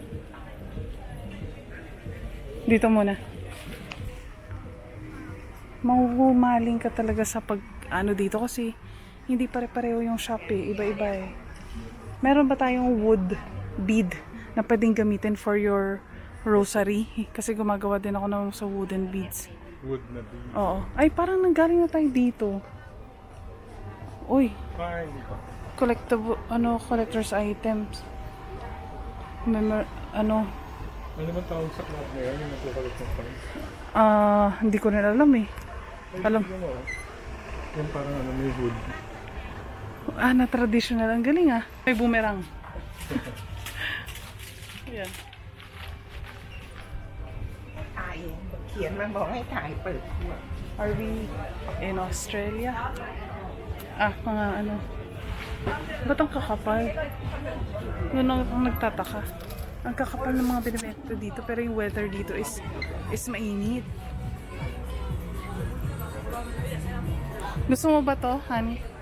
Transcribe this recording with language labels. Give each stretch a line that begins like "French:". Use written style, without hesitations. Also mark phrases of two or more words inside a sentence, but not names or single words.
Filipino: Dito muna. Mahuhumaling ka talaga sa pag, ano dito kasi, hindi pare-pareho yung shop eh, iba-iba eh. Meron ba tayong
English: wood bead
Filipino: na pwedeng gamitin
English: for your rosary?
Filipino: Kasi gumagawa din ako ng sa
English: wooden beads.
Filipino: Wood na din. Oo. Ay, parang nanggaling na tayo dito. Uy, Ah, hindi pa.
English: collector's items. Ano,
Filipino: Ano naman tawag sa club na yan? Yung nagkukulit ng fans? hindi ko rin alam eh. Alam. Yung, yung parang ano, may wood. Na traditional. Ang galing ah. May boomerang. Yan.
Thai: ถ่ายเขียนมาบอกให้ถ่ายเปิดขวด
English: Are we in Australia?
Filipino: Mga ano. Ba't ang kakapal? Yun ang nagtataka. Ang kakapal ng mga binibenta dito pero yung weather dito is mainit. Gusto mo ba to, honey?